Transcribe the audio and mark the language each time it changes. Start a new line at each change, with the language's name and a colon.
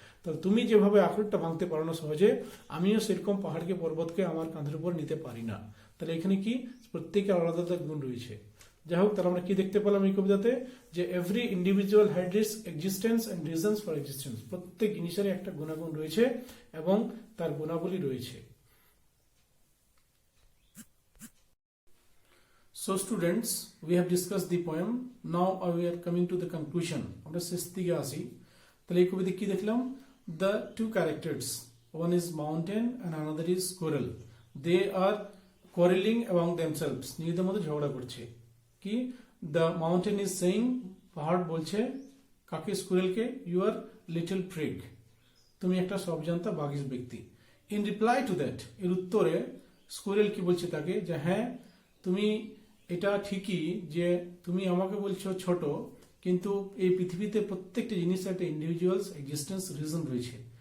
Bangla: তাহলে তুমি যেভাবে আখরোটটা ভাঙতে পারো না সহজে, আমিও সেরকম পাহাড়কে পর্বতকে আমার কাঁধের উপর নিতে পারি না। তাহলে এখানে কি প্রত্যেকের আলাদা আলাদা গুণ রয়েছে। যাই হোক, তাহলে আমরা কি দেখতে পেলাম এই কবিতাতে, যে
English: every individual had its existence and reasons for existence,
Bangla: প্রত্যেক জিনিসেরই একটা গুণাগুণ রয়েছে এবং তার গুণাবলী রয়েছে।
English: So students, we have discussed the poem. Now we are coming to the conclusion.
Bangla: আমরা শেষ দিকে আসি। তাহলে এই কবিতায় কি দেখলাম,
English: the two characters, one is mountain and another is squirrel. They are quarreling among themselves,
Bangla: নিজেদের মধ্যে ঝগড়া করছে। কি,
English: the mountain is saying,
Bangla: পাহাড় বলছে কাকে, স্কুরেলকে,
English: you are little prig,
Bangla: তুমি একটা সবজান্তা বাগিস ব্যক্তি।
English: In reply to that,
Bangla: এর উত্তরে স্কুরেল কি বলছে তাকে, যে হ্যাঁ তুমি এটা ঠিকই যে তুমি আমাকে বলছো ছোট, কিন্তু এই পৃথিবীতে প্রত্যেকটা জিনিসের একটা ইন্ডিভিজুয়ালস এক্সিস্টেন্স রিজন রয়েছে।